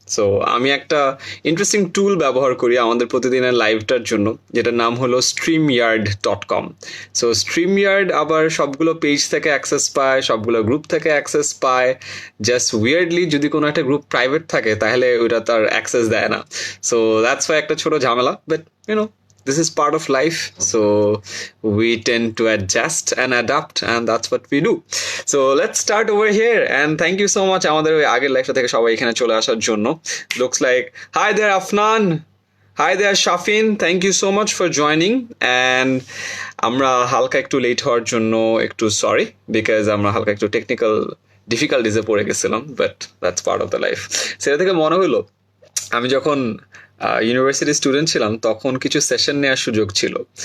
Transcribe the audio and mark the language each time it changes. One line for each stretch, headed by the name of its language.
Bangla: So আমি একটা interesting টুল ব্যবহার করি আমাদের প্রতিদিনের লাইভটার জন্য, যেটার নাম হলো StreamYard.com। সো StreamYard আবার সবগুলো পেজ থেকে অ্যাক্সেস পায়, সবগুলো গ্রুপ থেকে অ্যাক্সেস পায়।
English: just weirdly
Bangla: যদি কোনো একটা গ্রুপ প্রাইভেট থাকে তাহলে ওইটা তার অ্যাক্সেস দেয় না।
English: so that's why
Bangla: একটা ছোট ঝামেলা,
English: But this is part of life, so we tend to adjust and adapt, and that's what we do. So let's start over here, and thank you so much
Bangla: আমাদের ওই আগের লাইফটা থেকে সবাই এখানে চলে আসার জন্য।
English: Looks like hi there Afnan, hi there Shafin, thank you so much for joining।
Bangla: and আমরা হালকা একটু লেট হওয়ার জন্য একটু সরি, বিকজ আমরা হালকা একটু টেকনিক্যাল ডিফিকাল্টিসে পড়ে গেছিলাম,
English: But that's part of the life.
Bangla: সেটা থেকে মনে হলো আমি যখন ইউনিভার্সিটি স্টুডেন্ট ছিলাম তখন কিছু সেশন নেওয়ার সুযোগ ছিল।